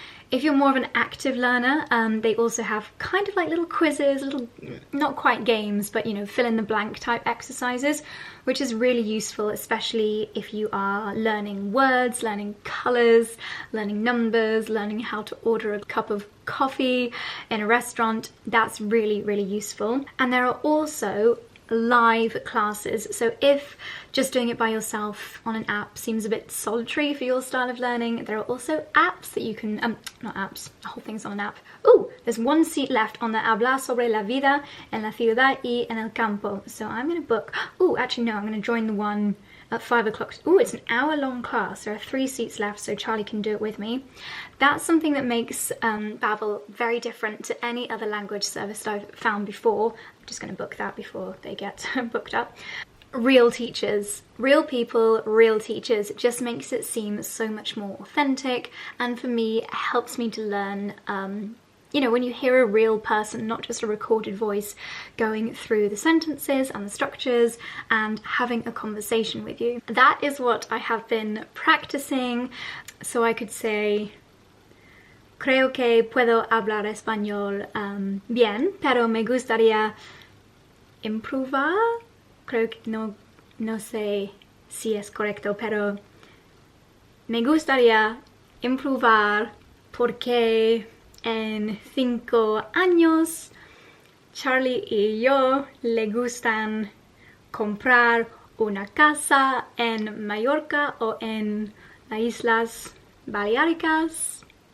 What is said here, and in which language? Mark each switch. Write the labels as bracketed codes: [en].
[en] If you're more of an active learner, they also have kind of like little quizzes, little, not quite games, but you know, fill in the blank type exercises, which is really useful, especially if you are learning words, learning colours, learning numbers, learning how to order a cup of coffee in a restaurant. That's really, really useful. And there are also live classes. So if just doing it by yourself on an app seems a bit solitary for your style of learning, there are also apps that you can, not apps, the whole thing's on an app. Oh, there's one seat left on the Hablar sobre la vida en la ciudad y en el campo. So I'm going to book, oh, actually no, I'm going to join the one at 5 o'clock. Oh, it's an hour-long class. There are 3 seats left, so Charlie can do it with me. That's something that makes Babbel very different to any other language service that I've found before. I'm just going to book that before they get booked up. Real teachers, real people, real teachers. It just makes it seem so much more authentic, and for me, it helps me to learn you know, when you hear a real person, not just a recorded voice, going through the sentences and the structures and having a conversation with you. That is what I have been practicing. [es] So I could say, creo que puedo hablar español bien, pero me gustaría improvar. Creo que no sé si es correcto, pero me gustaría improvar porque en 5 años, Charlie y yo le gustan comprar una casa en Mallorca o en las Islas Baleáricas.